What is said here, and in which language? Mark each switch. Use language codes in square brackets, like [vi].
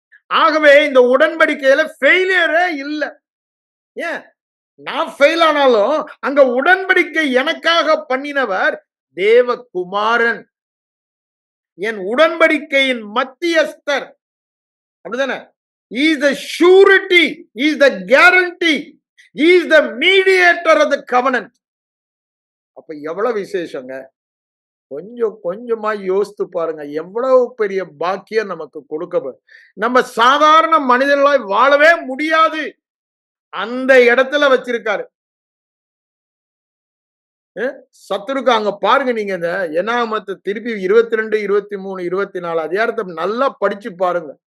[ta] ஆகவே இந்த உடன்படிக்கையில ஃபெயிலியரே இல்ல. ஏன் நான் ஃபெயில் ஆனாலும் அங்க உடன்படிக்கை எனக்காக பண்ணினவர் தேவகுமாரன், என் உடன்படிக்கையின் மத்தியஸ்தர். அப்படிதானே? [en] He is the surety, he is the guarantee, he is the mediator of the covenant. [ta] அப்ப எவ்வளவு விசேஷங்க. கொஞ்சம் கொஞ்சமா யோசித்து பாருங்க, எவ்வளவு பெரிய பாக்கியம் நமக்கு கொடுக்க. நம்ம சாதாரண மனிதர்களாய் வாழவே முடியாது. அந்த இடத்துல வச்சிருக்காரு. சத்துருக்கு அங்க பாருங்க, நீங்க இந்த என்னாகமத்தை திருப்பி 22, 23, 24 அதிகாரத்தை நல்லா படிச்சு பாருங்க.